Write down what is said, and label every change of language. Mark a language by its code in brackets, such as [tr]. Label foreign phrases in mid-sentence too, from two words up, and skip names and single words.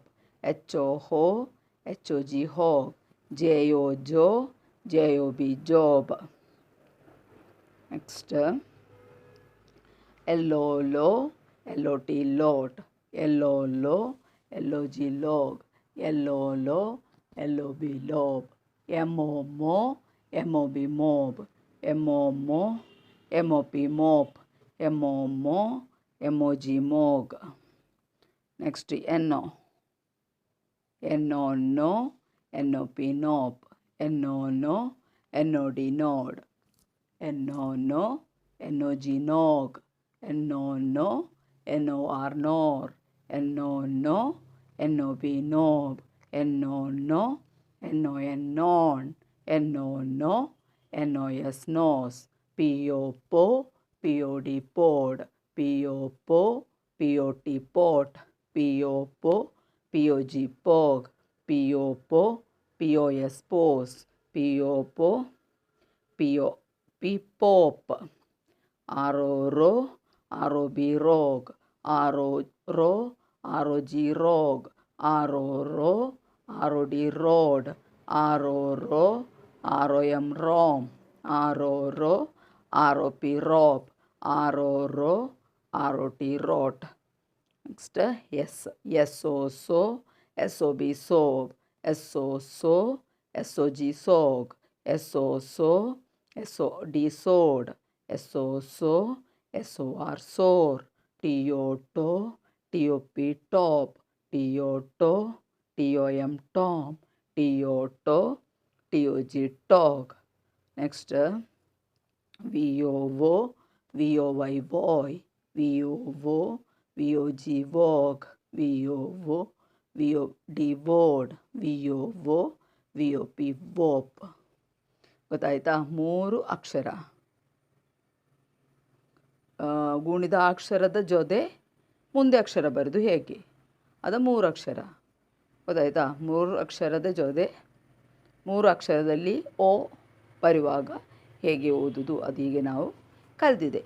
[en] H O ho, H O G hog. J O jo, J O B job. Next L O lo, L O T lot. L O lo, LOG log, LOLO, LOB lob, MO mo, MOB mob, MO mo, MOP mop, MO mo, MOG mog. Next NO, NO no, NOP nop, NO no, NOD node, NO no, NOG nog, NO no, NOR nor, NO no, NOB nob, NO no, NON non, NO no, NOS nos, PO po, POD pod, PO po, POT pot, PO po, POG pog, PO po, POS pos, PO po, POP pop, RO ROB rog, RO ROG rog, RO ROD rod, RO ROM rom, RO ROP rop, RO ROT rot. Next SO so, SOB sob, SO so, SOG sog, SO so, SOD sod, SO so, SOR sor, TO to, TOP top, TO to, TOM tom, TO to, TOG tog. Next VOO, VOY voy, VOO, VOG vog, VOO, VOD vod, VOO, VOP vop. [kn] ಗೊತ್ತಾಯ್ತಾ? 3 ಅಕ್ಷರ. ಗುಣಿದ ಅಕ್ಷರದ ಜೊತೆ ಮುಂದೆ ಅಕ್ಷರ ಬರೆದು ಹೇಗೆ, ಅದು 3 ಅಕ್ಷರ. ಗೊತ್ತಾಯ್ತಾ? 3 ಅಕ್ಷರದ ಜೊತೆ 3 ಅಕ್ಷರದಲ್ಲಿ ಓ ಬರುವಾಗ ಹೇಗೆ ಓದುವುದು ಅದು ಹೀಗೆ ನಾವು ಕಲಿತಿದೆ.